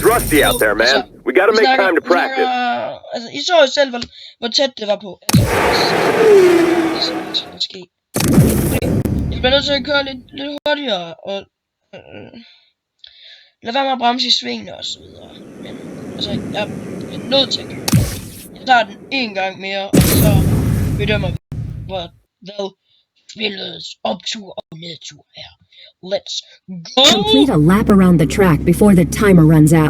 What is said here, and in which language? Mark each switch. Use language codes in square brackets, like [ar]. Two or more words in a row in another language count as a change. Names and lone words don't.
[en] busy out there, man. We gotta make time to practice. [da] Altså, I så jo selv, hvor tæt det var på. Altså, måske. Jeg bliver nødt til at køre lidt hurtigere, og lad være med at bremse i svingene og så videre. Men altså, jeg bliver nødt til at køre. Jeg tager den en gang mere, og så bedømmer vi, hvad spillets optur og nedtur er. [en] Let's go! Complete a lap around the track before the timer runs out.